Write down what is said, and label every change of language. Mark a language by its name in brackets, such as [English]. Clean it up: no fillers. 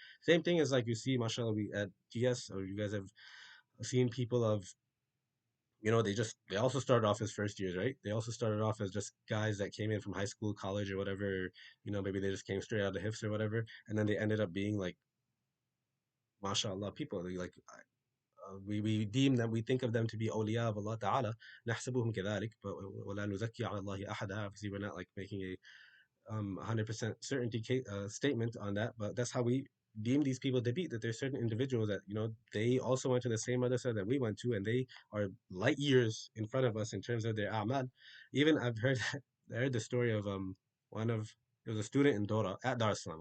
[English] Same thing as like you see, mashallah, we at GS, or you guys have seen people of, they also started off as first years, right? They also started off as just guys that came in from high school, college, or whatever. Maybe they just came straight out of the hifs or whatever, and then they ended up being like, mashallah, people. They like we deem them, we think of them to be awliya of Allah Ta'ala. [Arabic] نحسبهم كذلك, but ولا نزكي على الله أحدا. [English] Obviously, we're not like making a 100% certainty statement on that, but that's how we deem these people to be. That there's certain individuals that they also went to the same madrasa that we went to, and they are light years in front of us in terms of their amal. Even I've heard I heard the story of one of there was a student in Dora at Dar es Salaam.